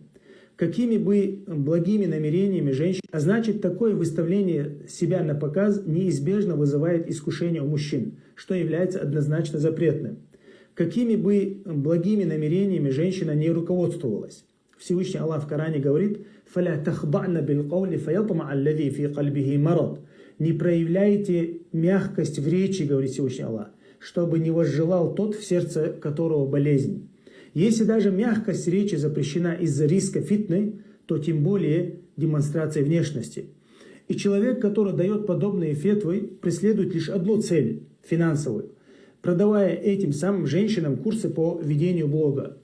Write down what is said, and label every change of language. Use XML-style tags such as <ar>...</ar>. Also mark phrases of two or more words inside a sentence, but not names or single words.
<ru>Какими бы благими намерениями женщин, а значит, такое выставление себя на показ неизбежно вызывает искушение у мужчин, что является однозначно запретным. Какими бы благими намерениями женщина не руководствовалась. Всевышний Аллах в Коране говорит:</ru> <ar>«فلا تخضعن بالقول فيطمع الذي في قلبه مرض».</ar> <ru>Не проявляйте мягкость в речи, говорит Всевышний Аллах, чтобы не возжелал тот, в сердце которого болезнь. Если даже мягкость речи запрещена из-за риска фитны, то тем более демонстрация внешности. И человек, который дает подобные фетвы, преследует лишь одну цель – финансовую, продавая этим самым женщинам курсы по ведению блога.</ru>